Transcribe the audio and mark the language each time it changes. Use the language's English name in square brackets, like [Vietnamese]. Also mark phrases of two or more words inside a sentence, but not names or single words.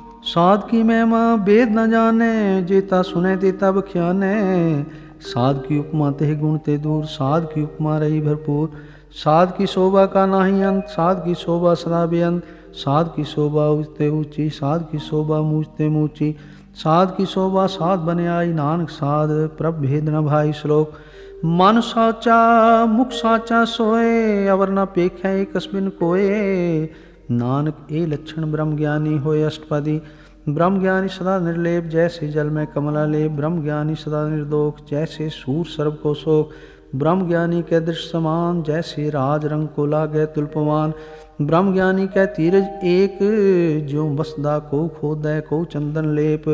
[Hindi] साध की महिमा वेद न जाने, जेता सुने तेता बख्याने। साध की उपमा तेह गुण ते दूर, साध की उपमा रही भरपूर। साध की शोभा का नाही अंत, साध की शोभा सदा बेअंत। साध की शोभा ऊंचते ऊंची, साध की शोभा मूचते मूची। साध की शोभा साध बने आई, नानक साध प्रभ भेद न भाई। श्लोक। मन साचा मुख साचा सोए, अवर न पेखै कस्बिन कोए। नानक ए लक्षण ब्रह्म ज्ञानी होए अष्टपदी। ब्रह्म ज्ञानी सदा निर्लेप, जैसे जल में कमला लेप। ब्रह्म ज्ञानी सदा निर्दोष, जैसे सूर सर्व को शोक। ब्रह्म ज्ञानी के दृश्य समान, जैसे राज रंग को लागे तुल्पमान। ब्रह्म ज्ञानी कै तीरज एक, ज्यों बसदा को खोदै को चंदन लेप।